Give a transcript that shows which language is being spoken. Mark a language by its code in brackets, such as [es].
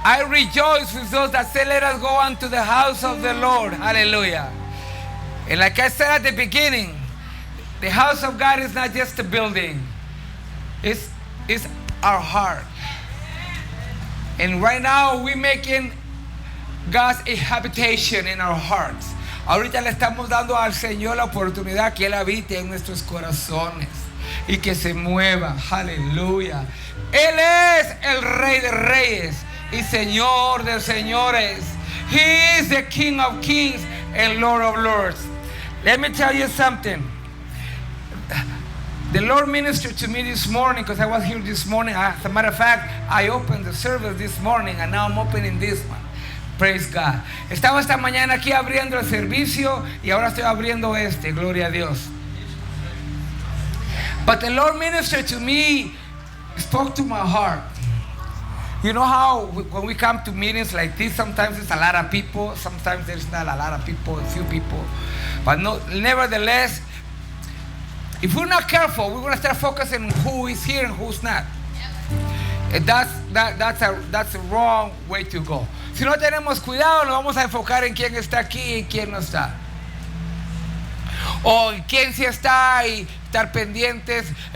[en] rejoice with those that say, let us go unto the house of the Lord. Hallelujah. And like I said at the beginning, the house of God is not just a building. It's our heart. And right now we're making God's a habitation in our hearts. [es] Ahorita le estamos dando al Señor la oportunidad que Él habite en nuestros corazones y que se mueva. Aleluya. Él es el Rey de Reyes y Señor de señores. [en] He is the King of Kings and Lord of Lords. Let me tell you something. The Lord ministered to me this morning because I was here this morning. As a matter of fact, I opened the service this morning and now I'm opening this one. Praise God. [es] Estaba esta mañana aquí abriendo el servicio y ahora estoy abriendo este. Gloria a Dios. [en] But the Lord ministered to me, spoke to my heart. You know how when we come to meetings like this, sometimes it's a lot of people, sometimes there's not a lot of people, a few people. But no, nevertheless, if we're not careful, we're going to start focusing on who is here and who's not. And that's a wrong way to go. [es] Si no tenemos cuidado, nos vamos a enfocar en quién está aquí y quién no está. O en quién sí está y estar pendientes.